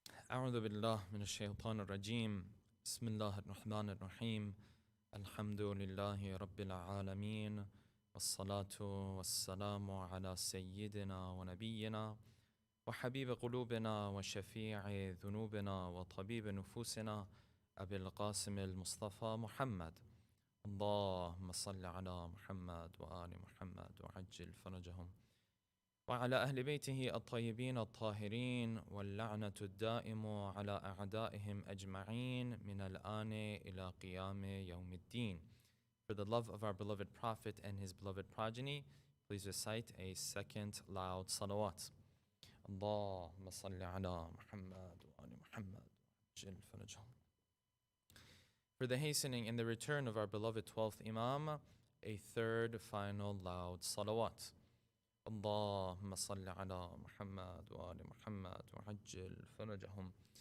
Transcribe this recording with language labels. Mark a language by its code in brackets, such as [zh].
[ar] أعوذ بالله من الشيطان الرجيم بسم الله الرحمن الرحيم الحمد لله رب العالمين والصلاة والسلام على سيدنا ونبينا وحبيب قلوبنا وشفيع ذنوبنا وطبيب نفوسنا أبي القاسم المصطفى محمد اللهم صل على محمد وآل محمد وعجل فرجهم وعلى أهل بيته الطيبين الطاهرين واللعنة الدائم على أعدائهم أجمعين من الآن إلى قيام يوم الدين. [en] For the love of our beloved Prophet and his beloved progeny, please recite a second loud salawat. [ar] اللهم صل على محمد وآل محمد وعجل فرجهم. [en] For the hastening and the return of our beloved 12th Imam, a third final loud salawat. [ar] اللهم صل على محمد وآل محمد وعجل فرجهم.